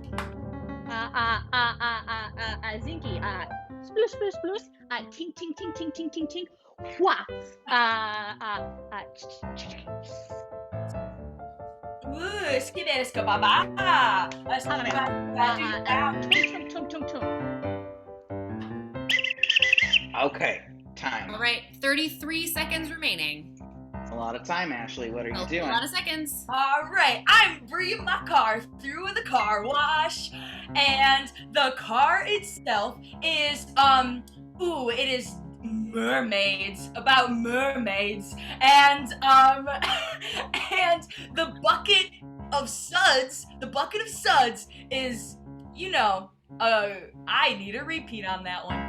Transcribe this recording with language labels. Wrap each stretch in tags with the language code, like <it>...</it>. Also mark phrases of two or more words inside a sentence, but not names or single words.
<en>Zinky, sploosh, sploosh, sploosh, ting, ting, ting, ting, ting, ting, ting, wha, Ooh, skip it, Escobar. tung, tung, tung, tung. Okay, time. All right, 33 seconds remaining. That's a lot of time, Ashley. What are you doing? A lot of seconds. All right, I'm bringing my car through the car wash, and the car itself is it is mermaids, about mermaids, and and the bucket of suds is, I need a repeat on that one.</en>